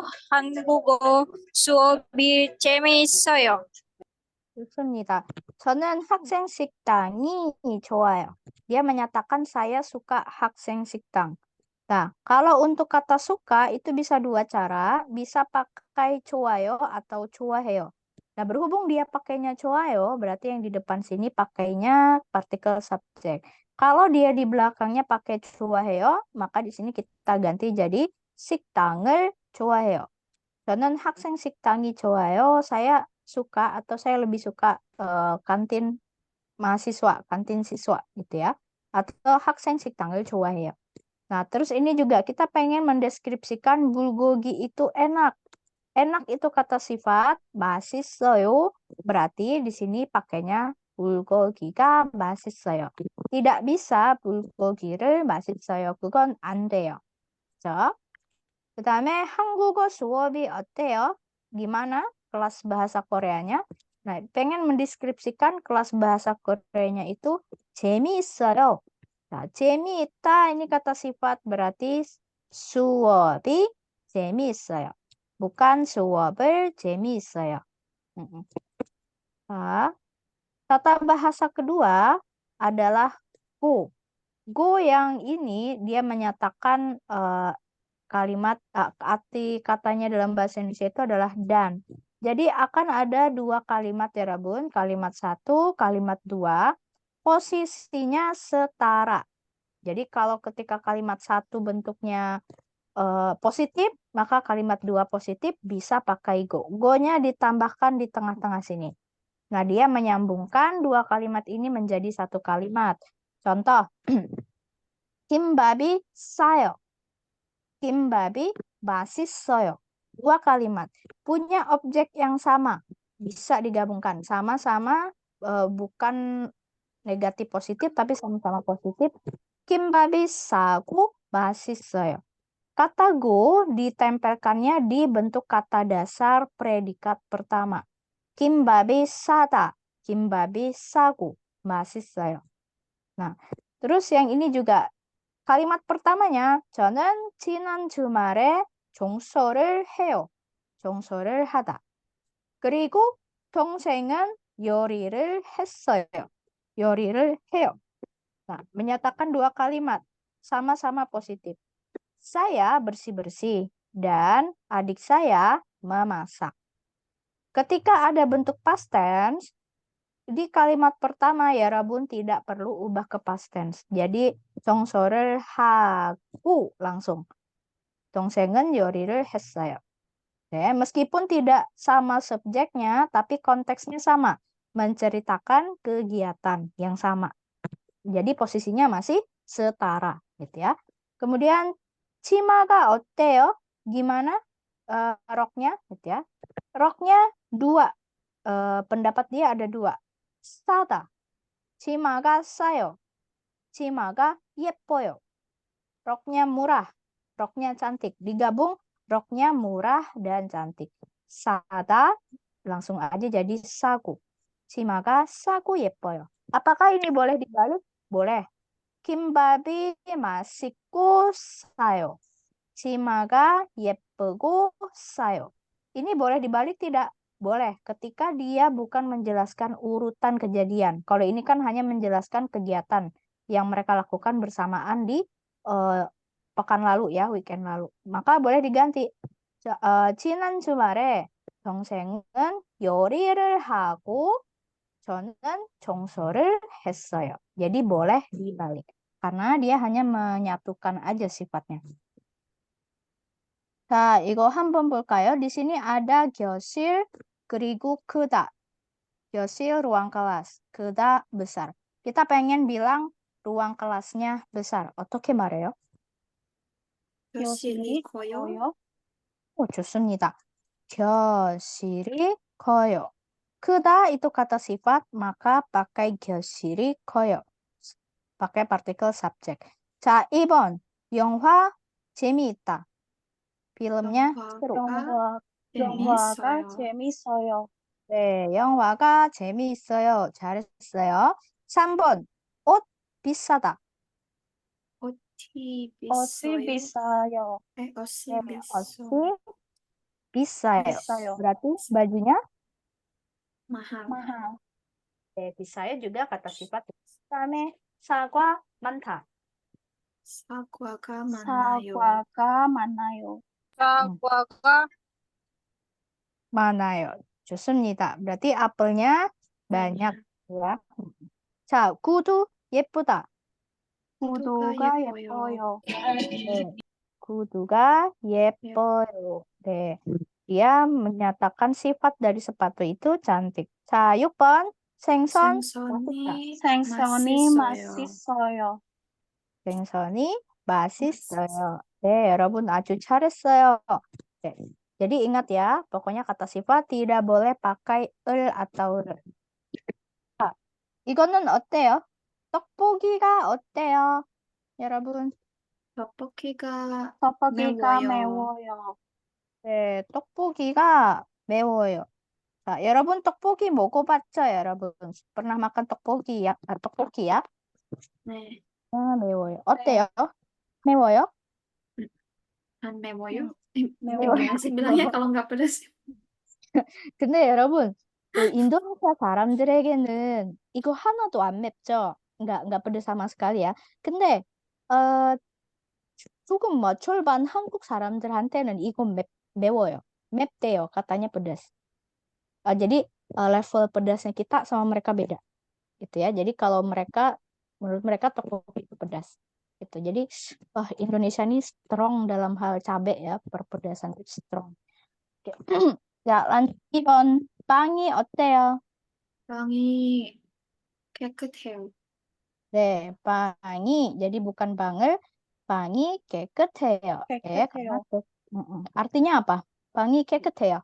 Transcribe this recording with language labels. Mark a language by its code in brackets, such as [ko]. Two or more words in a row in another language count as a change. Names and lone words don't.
[ko] 한국어 수업이 재미있어요. 좋습니다. 저는 학생 식당이 좋아요. [id] Dia menyatakan saya suka [ko] 학생 식당. [id] Nah, kalau untuk kata suka itu bisa dua cara, bisa pakai 좋아요 atau 좋아해요. Nah, berhubung dia pakainya 좋아요, berarti yang di depan sini pakainya partikel subjek. Kalau dia di belakangnya pakai 좋아해요, maka di sini kita ganti jadi [ko] 식당을 좋아해요. 저는 학생 식당이 좋아요. [id] Saya suka atau saya lebih suka kantin mahasiswa, kantin siswa gitu ya. [ko] Atau 학생 식당을 좋아해요. [id] Nah, terus ini juga kita pengen mendeskripsikan bulgogi itu enak. Enak itu kata sifat, 맛있어요. Berarti di sini pakainya [ko] bulgogi가 맛있어요. [id] Tidak bisa [ko] bulgogi를 맛있어요. 그건 안 돼요. 그죠? 그 다음에 한국어 수업이 어때요? [id] Gimana kelas bahasa Koreanya? Nah, pengen mendeskripsikan kelas bahasa Koreanya itu 재미있어요. Nah, 재미있다 ini kata sifat berarti [ko] 수업이 재미있어요. Bukan 수업을 재미있어요. [id] Nah, tata bahasa kedua adalah go. Go yang ini dia menyatakan kalimat arti katanya dalam bahasa Indonesia itu adalah dan. Jadi akan ada dua kalimat ya Rabun. Kalimat satu, kalimat dua. Posisinya setara. Jadi kalau ketika kalimat satu bentuknya positif, maka kalimat dua positif bisa pakai go. Go-nya ditambahkan di tengah-tengah sini. Nah, dia menyambungkan dua kalimat ini menjadi satu kalimat. Contoh, [ko] 김밥이 싸요. 김밥이 맛있어요. [id] Dua kalimat. Punya objek yang sama. Bisa digabungkan. Sama-sama bukan negatif positif, tapi sama-sama positif. [ko] 김밥이 싸고 맛있어요. [id] Kata go ditempelkannya di bentuk kata dasar predikat pertama. [ko] 김밥이 싸다. 김밥이 싸고 맛있어요. [id] Nah, terus yang ini juga kalimat pertamanya [ko] 저는 지난 주말에 종소를 해요. 종소를 하다. 그리고 동생은 요리를 했어요. 요리를 해요. [id] Nah, menyatakan dua kalimat sama-sama positif. Saya bersih-bersih dan adik saya memasak. Ketika ada bentuk [en] past tense, [id] di kalimat pertama ya Rabun tidak perlu ubah ke [en] past tense. [id] Jadi [ko] 정서를 하고 [id] langsung. [ko] 동생은 요리를 했어요. [id] Ya, meskipun tidak sama subjeknya, tapi konteksnya sama. Menceritakan kegiatan yang sama. Jadi posisinya masih setara. Gitu ya. Kemudian, [ko] 치마가 어때요? [id] Gimana roknya? Gitu ya. Roknya dua. Pendapat dia ada dua. [ko] 싸다. 치마가 싸요. 치마가 예뻐요. [id] Roknya murah. Roknya cantik. Digabung roknya murah dan cantik. 싸다 langsung aja jadi 싸고. [ko] 치마가 싸고 예뻐요. [id] Apakah ini boleh dibalik? Boleh. [ko] 김밥이 맛있고 싸요. 치마가 예쁘고 싸요. [id] Ini boleh dibalik tidak? Boleh, ketika dia bukan menjelaskan urutan kejadian. Kalau ini kan hanya menjelaskan kegiatan yang mereka lakukan bersamaan di pekan lalu ya, weekend lalu. Maka boleh diganti. [ko] 지난 주말에 동생은 요리를 하고 저는 청소를 했어요. [id] Jadi boleh dibalik. Karena dia hanya menyatukan aja sifatnya. [ko] 자, 이거 한번 볼까요? [id] Di sini ada [ko] 교실 그리고 크다. [id] 교실 ruang kelas, 크다 besar. Kita pengen bilang ruang kelasnya besar. [ko] 어떻게 말해요? 교실이 커요. 오, 좋습니다. 교실이 커요. [id] 크다 itu kata sifat, maka pakai [ko] 교실이 커요. [id] pakai partikel subjek. [ko] 자, 2번. 영화 재미있다. [id] 필름nya seru. [ko] 영화가 재밌어요. 재밌어요. 네, 영화가 재미있어요. 잘했어요. 3번. 옷 비싸다. 옷이 옷이 비싸요. 비싸요. 네, 옷이 네, 비싸요. 옷이 비싸요. 비싸요. [id] berarti bajunya mahal. mahal. [ko] 네, 비싸요 [id] juga kata sifat. [ko] 그다음에 사과 많다. 사과가 많아요. 사과가 많아요. 사과가 많아요. 좋습니다. [id] berarti apelnya banyak ya. [ko] 자, 구두 예쁘다. 구두가 예뻐요. 예뻐요. 네, 구두가 예뻐요. 네, [id] dia menyatakan sifat dari sepatu itu cantik. [ko] 자, 6번 생선 맛있다. 생선이 생선이 맛있어요. 맛있어요. 생선이 맛있어요. 네, 여러분 아주 잘했어요. 네. [id] Jadi ingat ya, pokoknya kata sifat tidak boleh pakai 을 atau 를. [ko] 자, 이거는 어때요? 떡볶이가 어때요? 여러분, 떡볶이가 떡볶이가 매워요. 매워요. 네, 떡볶이가 매워요. 자, 여러분 떡볶이 먹어봤죠, 여러분? [id] pernah makan 떡볶이 ya? 떡볶이 ya? [ko] 네, 아, 매워요. 어때요? 매워요? 안 매워요? 매워요. [id] Gimana sih bilangnya kalau nggak pedas? [ko] 근데 여러분, 그 인도네시아 사람들에게는 이거 하나도 안 맵죠? [id] nggak pedes sama sekali ya. [ko] 근데 조금 뭐 절반 한국 사람들한테는 이거 매워요. 맵대요. [id] katanya pedas. jadi level pedasnya kita sama mereka beda. Gitu ya. Jadi kalau menurut mereka tteokbokki itu pedas. Gitu. Jadi Indonesia ini strong dalam hal cabai ya, perpedasan itu strong. Oke. [ko] 자, lanjut 2번. 빵이 어때요? 빵이 깨끗해요. 네, 빵이 [id] jadi bukan [ko] 빵을 빵이 깨끗해요. 깨끗해요. [id] artinya apa? [ko] 빵이 깨끗해요.